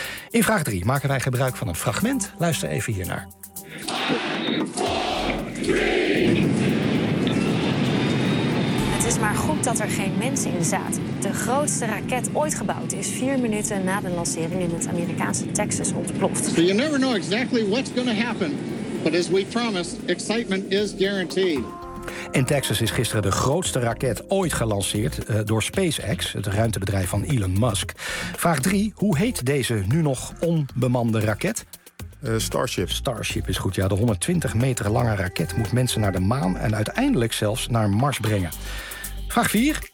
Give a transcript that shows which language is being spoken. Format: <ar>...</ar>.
<nl>In vraag 3 maken wij gebruik van een fragment. Luister even hiernaar. Het is maar goed dat er geen mens in zat. De grootste raket ooit gebouwd is 4 minuten na de lancering in het Amerikaanse Texas ontploft.</nl> <en>So you never know exactly what's going to happen. But as we promised, excitement is guaranteed.</en> <nl>In Texas is gisteren de grootste raket ooit gelanceerd door SpaceX, het ruimtebedrijf van Elon Musk. Vraag 3. Hoe heet deze nu nog onbemande raket? Starship. Starship is goed, ja. De 120 meter lange raket moet mensen naar de maan en uiteindelijk zelfs naar Mars brengen. Vraag 4.</nl>